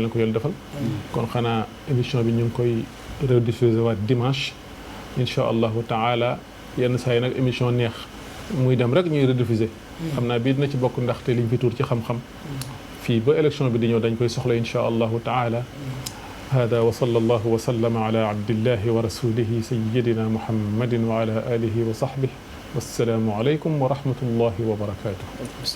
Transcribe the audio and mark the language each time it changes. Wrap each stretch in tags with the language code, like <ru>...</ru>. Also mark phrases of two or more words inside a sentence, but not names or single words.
<wo>na ko yàlla defal kon xanaa émission bi ñu ngi koy rediffuser waat dimanche</wo> <ar>إن شاء الله تعالى</ar> <wo>yenn saa yi nag émission neex muy dem rek ñuy rediffuser xam naa bii dina ci bokk ndaxte liñ fi tuur ci xam-xam fii ba élection bi di ñëw dañ koy soxla</wo> <ar>إن شاء الله تعالى هذا وصلى الله وسلم على عبد الله ورسوله سيدنا محمد وعلى آله وصحبه والسلام عليكم ورحمة الله وبركاته</ar>